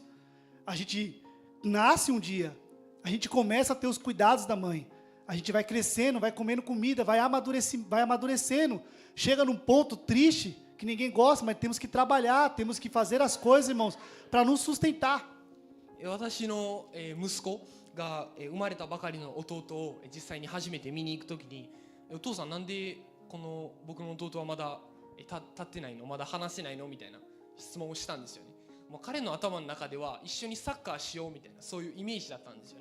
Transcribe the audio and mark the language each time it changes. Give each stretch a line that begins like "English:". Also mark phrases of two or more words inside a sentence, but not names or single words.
Portuguese: A gente nasce um dia, a gente começa a ter os cuidados da mãe, a gente vai crescendo, vai comendo comida, vai amadurecendo, chega num ponto triste, que ninguém gosta, mas temos que trabalhar, temos que fazer as coisas, irmãos, para nos sustentar.
Japanese: 私の息子が生まれたばかりの弟を実際に初めて見に行くときに、お父さんなんでこの僕の弟はまだ立ってないの、まだ話せないのみたいな質問をしたんですよね。もう彼の頭の中では一緒にサッカーしようみたいなそういうイメージだったんですよね。